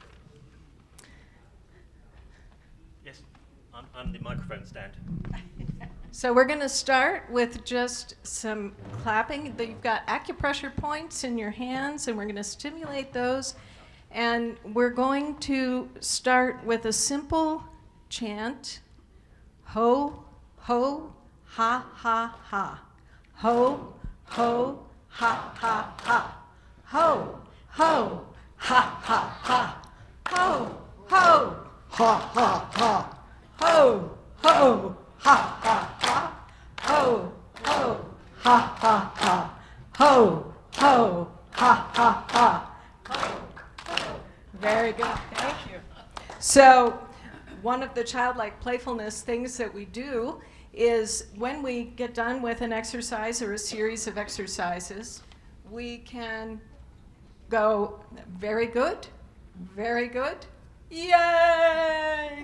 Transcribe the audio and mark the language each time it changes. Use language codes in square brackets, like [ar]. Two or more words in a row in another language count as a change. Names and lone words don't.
[en] Yes, I'm the microphone stand. So we're going to start with just some clapping. You've got acupressure points in your hands, and we're going to stimulate those. And we're going to start with a simple chant. Ho, ho, ha, ha, ha. Ho, ho, ha, ha, ha. Ho, ho, ha, ha, ha. Ho, ho, ha, ha, ha. Ho, ho, ha, ha, ha. Ho, ho, ha, ha, ha. Ho, ho, ha, ha, ha. Very good, thank you. So one of the childlike playfulness things that we do is when we get done with an exercise or a series of exercises, we can go, very good, yay!